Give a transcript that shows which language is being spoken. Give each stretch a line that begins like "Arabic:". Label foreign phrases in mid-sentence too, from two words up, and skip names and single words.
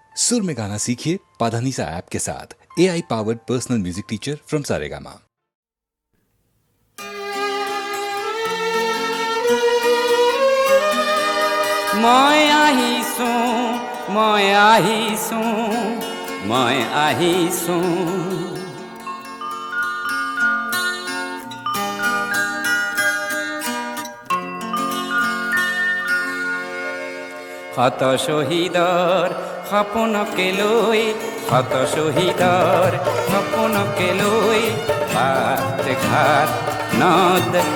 Hindi: सुर में गाना सीखिए पाधानीसा ऐप के साथ।
English: AI powered personal music teacher from
Hindi: सारेगामा।
Assamese: মই আহিছো শত শহীদৰ সপোনকে লৈ বাট ঘাট নদ